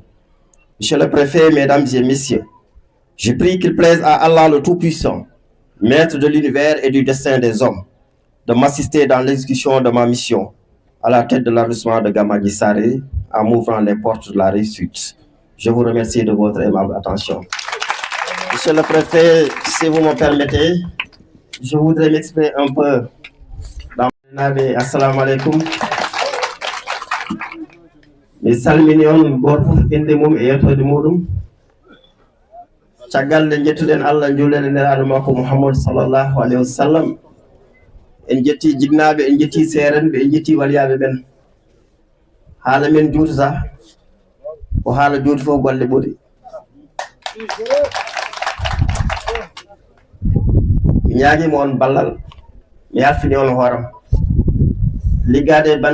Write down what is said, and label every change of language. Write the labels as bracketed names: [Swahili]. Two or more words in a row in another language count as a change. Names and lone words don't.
[French] Monsieur le préfet, mesdames et messieurs, je prie qu'il plaise à Allah le Tout-Puissant, maître de l'univers et du destin des hommes, de m'assister dans l'exécution de ma mission à la tête de l'arrondissement de Gamadji Sarré en m'ouvrant les portes de la réussite. Je vous remercie de votre aimable attention. Monsieur le préfet, si vous me permettez, je voudrais m'exprimer un peu dans le [Arabic] السلام عليكم. [Fula] Mi salmini on goto fof inde mum e yettode muɗum caggal nde jettuɗen Allah juulede neraɗo makko Mouhamadou [Arabic] صلى الله عليه وسلم [Fula] en jetti jignaɓe en jetti seerenɓe en jetti waliyaɓe ɓen haala men juutata ko haala juuti fof golle ɓuri mi ñaaguima on ballal mi yalfini on hooram liggade e